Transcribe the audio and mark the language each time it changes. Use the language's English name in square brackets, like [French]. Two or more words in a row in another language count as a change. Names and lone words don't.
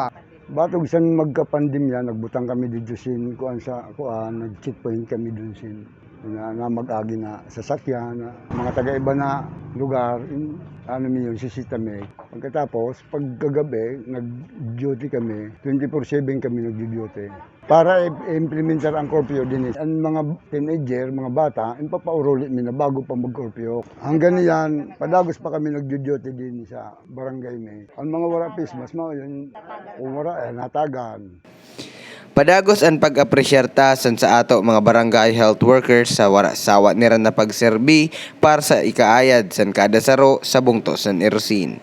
[Southern Sorsoganon] Batog san magka-pandemya, nagbutang kami dito sin kuan sa kuan, nag-checkpoint kami dun sin na mag-agi na sasakyan, na mga taga-iba na lugar, yung sisitame. [Filipino] Pagkatapos, pagkagabi, nag-duty kami, 24/7 kami nag-duty. Para i-implementar ang curfew din. [Southern Sorsoganon] Ang mga teenager, mga bata, ipapauruli na bago pa mag-curfew. Hanggang niyan, padagos pa kami nag-duty din sa barangay may. Ang mga wala pismas, yun, kung wala, natagan. Padagos ang pag-apresyar tasan sa ato mga barangay [English] health workers [Southern Sorsoganon] sa wara-sawa nira na pagserbi para sa ikaayad san kada saro sa bungto san Erosin.